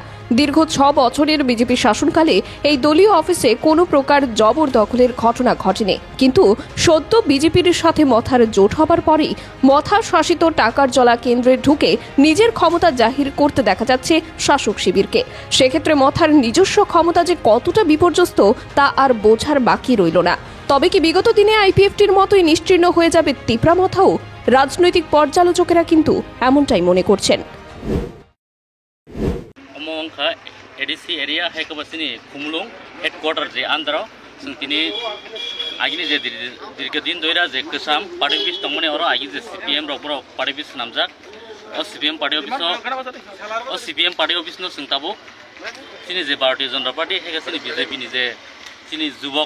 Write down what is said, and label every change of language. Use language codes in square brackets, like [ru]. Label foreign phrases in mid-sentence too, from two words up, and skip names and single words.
[bn] দীর্ঘ 6 বছরের বিজেপি শাসনকালে এই দলীয় অফিসে কোনো প্রকার জবরদখলের ঘটনা ঘটেনি, কিন্তু সদ্য বিজেপির সাথে মথার জোট হবার পরেই মথা শাসিত টাকার জলা কেন্দ্রে ঢুকে নিজের ক্ষমতা জাহির করতে দেখা যাচ্ছে শাসক শিবিরকে। সেক্ষেত্রে মথার নিজস্ব ক্ষমতা যে কতটা বিপর্যস্ত তা আর বোঝার বাকি রইল না। তবে কি বিগত দিনে আইপিএফটির মতোই নিশ্চিহ্ন হয়ে যাবে তিপ্রা মথাও? রাজনৈতিক পর্যালোচকেরা কিন্তু এমনটাই মনে করছেন। [en] ADC area [trp] हैकबासिनी खुमलुं हेडक्वार्टर जे आन्दाराव जों दिनै आगिनि जे दीर्घदिन दयरा जे गोसाम [en] party office [trp] दंमोन हराव आगि जे सिपिएम रकबराव पार्टी अफिस नामजाक [en] CPIM party office [trp] जों ताबो दिनै जे भारतीय जनता पार्टी हैगासिनी बिजेपि नि जे दिनै जुबक